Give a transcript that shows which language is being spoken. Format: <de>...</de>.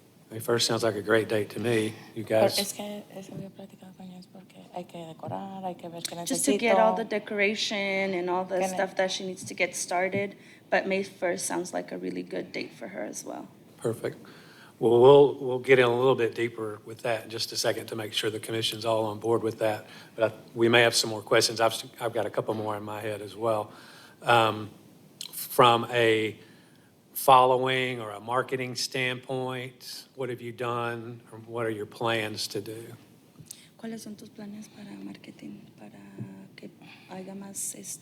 <en>May 1st sounds like a great date to me. You</en> <es>Pero</es> <en>guys,</en> <es>es que eso había platicado con ellos porque hay que decorar, hay que ver qué necesito.</es> <en>Just to get all the decoration and all the Can I- stuff that she needs to get started. But May 1st sounds like a really good date for her as well. perfect. Well, we'll get in a little bit deeper with that in just a second to make sure the commission's all on board with that. But we may have some more questions. I've got a couple more in my head as well. From a following or a marketing standpoint, what have you done, or what are your plans to do?</en> <es>¿Cuáles son tus planes para marketing, para que haya más</es>